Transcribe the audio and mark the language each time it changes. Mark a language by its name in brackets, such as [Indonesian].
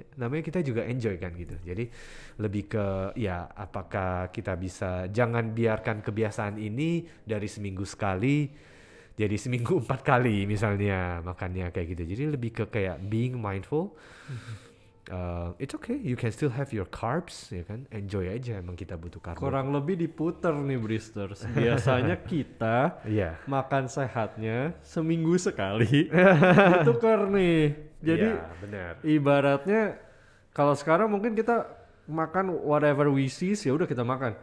[Indonesian] Namanya kita juga enjoy kan gitu. Jadi lebih ke ya apakah kita bisa jangan biarkan kebiasaan ini dari seminggu sekali jadi seminggu 4 kali misalnya makannya kayak gitu. Jadi lebih ke kayak [English] being mindful. It's okay, you can still have your carbs, [Indonesian] ya kan? Enjoy aja, emang kita butuh karbo. Kurang lebih diputer nih Bristers. Biasanya kita makan sehatnya seminggu sekali. Itu nih. Jadi benar. Ibaratnya kalau sekarang mungkin kita makan [English] whatever we see, [Indonesian] ya udah kita makan.